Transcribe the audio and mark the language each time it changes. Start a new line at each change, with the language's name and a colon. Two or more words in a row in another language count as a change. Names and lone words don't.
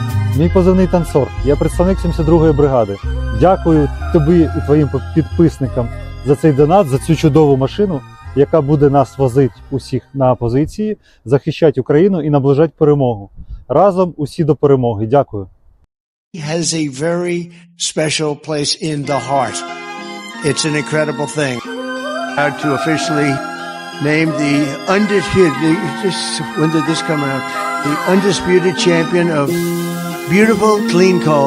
Ukrainian: Мій позивний танцор. Я представник 72-ї бригади. Дякую тобі і твоїм підписникам за цей донат, за цю чудову машину, яка буде нас возити усіх на позиції, захищати Україну і наближати перемогу. Разом усі до перемоги. Дякую.
English: Has a very special place in the heart. It's an incredible thing. To officially name the undisputed, when did this come out? The undisputed champion of beautiful, clean coal.